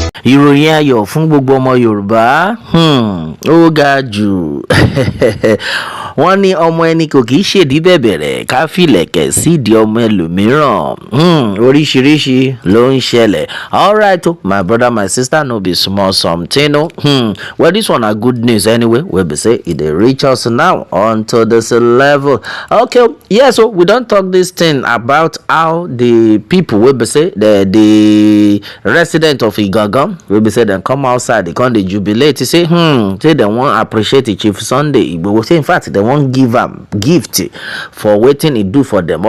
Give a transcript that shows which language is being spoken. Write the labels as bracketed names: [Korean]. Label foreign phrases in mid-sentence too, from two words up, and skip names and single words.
[Yoruba] ìròyìn ayọ̀ fún gbogbo ọmọ Yorùbá ó ga jù wọ́n ní ọmọ ẹni kò kì í ṣèdí bẹ̀bẹ̀rẹ̀ ká fìlẹ̀kẹ̀ sídìí ọmọ ẹlòmíràn oríṣiríṣi ló ń ṣẹlẹ̀. [Nigerian Pidgin] Alright my brother my sister, no be small something well this one na good news anyway wey be say e dey reach us now onto this level. Okay, yes, so we don talk this thing about how the people wey be say the resident of Igangan wey be say dem come outside dey come dey jubilate say say dem wan appreciate Chief Sunday Igboho, say in fact dem wan give am gift for wetin e do for dem.